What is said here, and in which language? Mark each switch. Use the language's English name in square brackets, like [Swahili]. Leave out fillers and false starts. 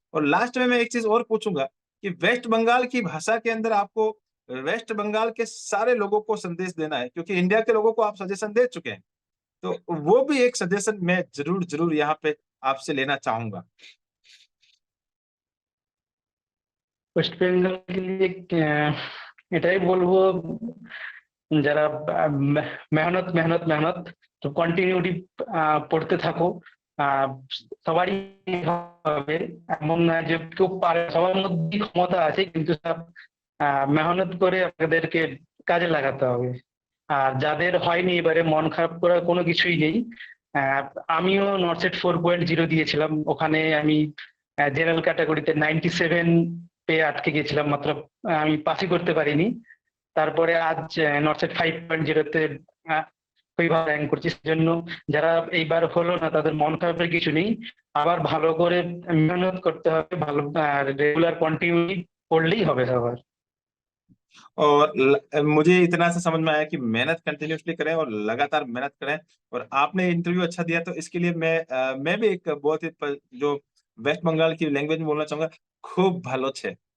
[Hindi] और लास्ट में मैं एक चीज और पूछूंगा कि वेस्ट बंगाल की भाषा के अंदर आपको वेस्ट बंगाल के सारे लोगों को संदेश देना है, क्योंकि इंडिया के लोगों को आप सजेशन दे चुके हैं, तो वो भी एक सजेशन मैं जरूर जरूर यहाँ पे आपसे लेना चाहूंगा। [Bangla] ওয়েস্ট বেঙ্গল [Hindi] के लिए [Bangla] এটাই বলবো, যারা মেহনত মেহনত মেহনত, তো কন্টিনিউটি পড়তে থাকো। আহ, সবারই হবে এমন না যে কেউ পারে, সবার মধ্যে ক্ষমতা আছে, কিন্তু সব মেহনত করে আপনাদেরকে কাজে লাগাতে হবে। আর যাদের হয়নি এবারে মন খারাপ করার কোনো কিছুই নেই। আহ, আমিও নর্সেট 4.0 দিয়েছিলাম, ওখানে আমি জেনারেল ক্যাটাগরিতে 97 পেয়ে আটকে গেছিলাম, মাত্র আমি পাসই করতে পারিনি। তারপরে আজ নর্থসেট 5.0-তে ওইভাবে র্যাঙ্ক করছি। সেজন্য যারা এইবার হলো না তাদের মন খারাপের কিছু নেই, আবার ভালো করে মেহনত করতে হবে, ভালো রেগুলার কন্টিনিউ করলেই হবে সবার। [Hindi] और मुझे इतना सा समझ में आया कि मेहनत कंटिन्यूसली करें और लगातार मेहनत करें। और आपने इंटरव्यू अच्छा दिया, तो इसके लिए मैं भी एक बहुत ही जो वेस्ट बंगाल की लैंग्वेज में बोलना चाहूंगा, [Bangla] खूब भालो छे।